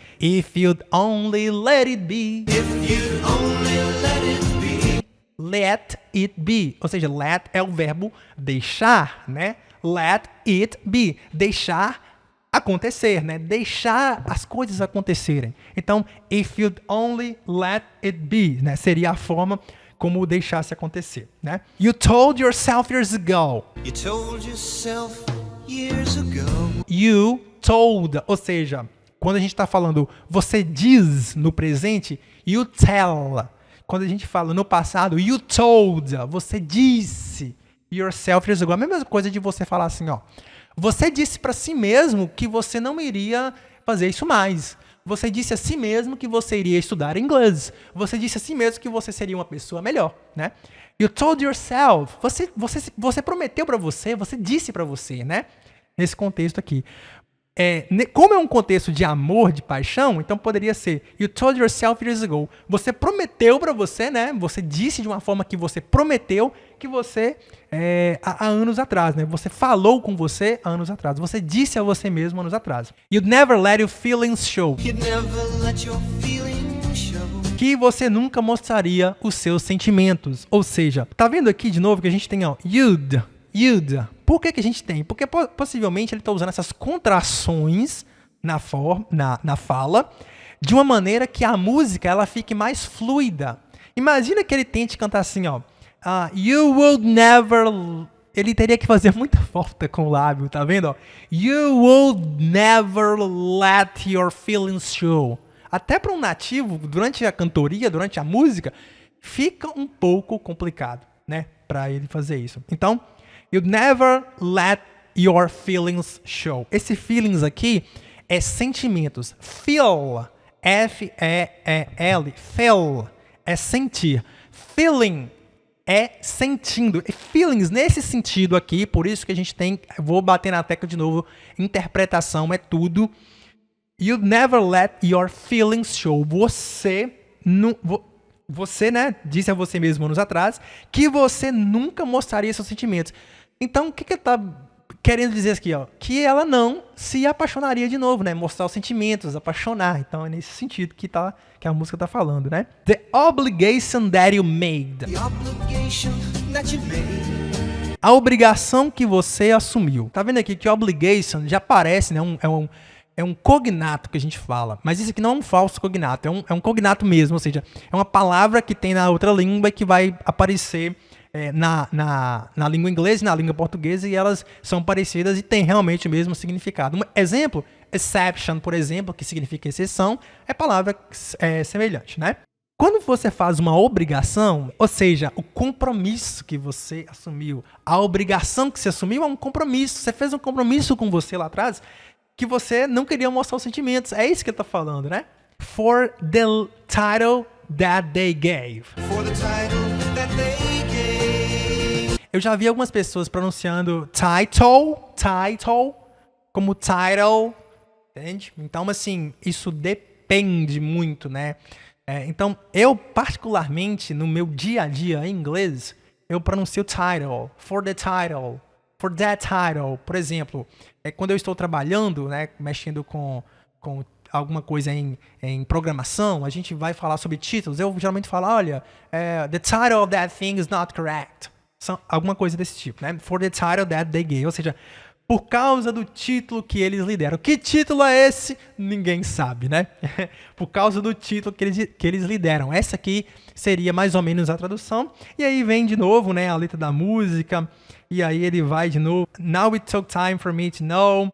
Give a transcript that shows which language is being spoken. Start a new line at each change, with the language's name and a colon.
English: If you'd only let it be. If you'd only let it be. Let it be.
Portuguese: Ou seja, let é o verbo deixar, né?
English: Let it be.
Portuguese: Deixar acontecer, né? Deixar as coisas acontecerem.
English: Então, if you'd only let it be, né?
Portuguese: Seria a forma como deixasse acontecer, né?
English: You told yourself years ago. You told yourself years ago. You told,
Portuguese: ou seja, quando a gente está falando você diz no presente,
English: you tell.
Portuguese: Quando a gente fala no passado,
English: you told,
Portuguese: você disse
English: yourself years ago.
Portuguese: A mesma coisa de você falar assim, ó. Você disse para si mesmo que você não iria fazer isso mais. Você disse a si mesmo que você iria estudar inglês. Você disse a si mesmo que você seria uma pessoa melhor, né?
English: You told yourself.
Portuguese: Você prometeu para você, você disse para você, né? Nesse contexto aqui. Como é um contexto de amor, de paixão, então poderia ser
English: you told yourself years ago.
Portuguese: Você prometeu para você, né? Você disse de uma forma que você prometeu que você há anos atrás, né? Você falou com você há anos atrás. Você disse a você mesmo anos atrás.
English: You'd never let your feelings show. You'd never let your feelings show.
Portuguese: Que você nunca mostraria os seus sentimentos. Ou seja, tá vendo aqui de novo que a gente tem, ó, you'd. Por que a gente tem? Porque possivelmente ele está usando essas contrações na fala de uma maneira que a música ela fique mais fluida. Imagina que ele tente cantar assim, ó.
English: You would never...
Portuguese: Ele teria que fazer muita falta com o lábio, tá vendo? Ó?
English: You would never let your feelings show.
Portuguese: Até para um nativo, durante a cantoria, durante a música, fica um pouco complicado, né? Para ele fazer isso. Então...
English: You'd never let your feelings show.
Portuguese: Esse feelings aqui é sentimentos. Feel, F-E-E-L, feel, é sentir. Feeling é sentindo. E feelings nesse sentido aqui, por isso que a gente tem, vou bater na tecla de novo, interpretação é tudo.
English: You'd never let your feelings show.
Portuguese: Você, né, disse a você mesmo anos atrás que você nunca mostraria seus sentimentos. Então, o que ele está querendo dizer aqui? Ó? Que ela não se apaixonaria de novo, né? Mostrar os sentimentos, apaixonar. Então, é nesse sentido que a música está falando, né?
English: The obligation that you made. The obligation that you made.
Portuguese: A obrigação que você assumiu. Tá vendo aqui que obligation já parece, né? É um cognato que a gente fala. Mas isso aqui não é um falso cognato. É um cognato mesmo. Ou seja, é uma palavra que tem na outra língua que vai aparecer na língua inglesa e na língua portuguesa. E elas são parecidas e têm realmente o mesmo significado. Um exemplo, exception, por exemplo, que significa exceção, é palavra semelhante, né? Quando você faz uma obrigação, ou seja, o compromisso que você assumiu, a obrigação que você assumiu é um compromisso. Você fez um compromisso com você lá atrás que você não queria mostrar os sentimentos. É isso que ele está falando, né?
English: For the title that they gave. For the title that they gave.
Portuguese: Eu já vi algumas pessoas pronunciando title, como title, entende? Então, assim, isso depende. depende muito, né? Então, eu particularmente, no meu dia a dia em inglês, eu pronuncio title,
English: for the title, for that title.
Portuguese: Por exemplo, quando eu estou trabalhando, né, mexendo com alguma coisa em programação, a gente vai falar sobre títulos. Eu geralmente falo, olha,
English: the title of that thing is not correct.
Portuguese: Alguma coisa desse tipo, né?
English: For the title that they gave.
Portuguese: Ou seja, por causa do título que eles lhe deram. Que título é esse? Ninguém sabe, né? Por causa do título que eles lhe deram. Essa aqui seria mais ou menos a tradução. E aí vem de novo, né, a letra da música. E aí ele vai de novo.
English: Now it took time for me to know.